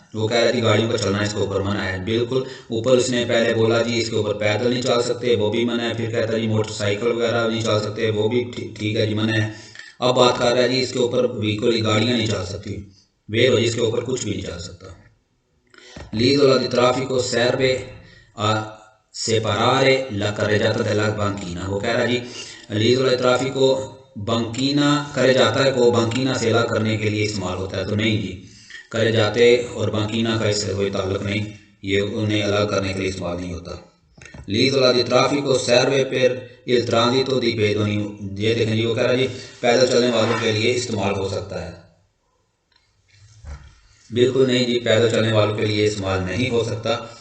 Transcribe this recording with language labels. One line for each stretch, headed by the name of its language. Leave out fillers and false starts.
Hindi: वो कह रहा थी गाड़ियों का चलना इसके ऊपर मना है। बिल्कुल ऊपर उसने पहले बोला जी इसके ऊपर पैदल नहीं चल सकते, वो भी मना है। फिर कहता जी मोटरसाइकिल वगैरह नहीं चल सकते, वो भी ठीक है जी मना है। अब बात कर रहा है जी इसके ऊपर व्हीकल गाड़ियाँ नहीं चल सकती, वे इसके ऊपर कुछ भी नहीं चल सकता।
Italian: L'isola di traffico serve a separare la carreggiata dalla banchina।
Hindi: वो कह रहा है जी
Italian: लीज़ोला di traffico
Hindi: banchina करे जाता है को banchina से अलग करने के लिए इस्तेमाल होता है। तो नहीं जी, करे जाते और banchina का इससे कोई ताल्लुक नहीं, ये उन्हें अलग करने के लिए इस्तेमाल नहीं होता।
Italian: L'isola di traffico serve per il transito di pedoni।
Hindi: ये देखें जी वो कह रहा है जी पैदल चलने वालों के लिए इस्तेमाल हो सकता है। बिल्कुल नहीं जी, पैदल चलने वालों के लिए इस्तेमाल नहीं हो सकता।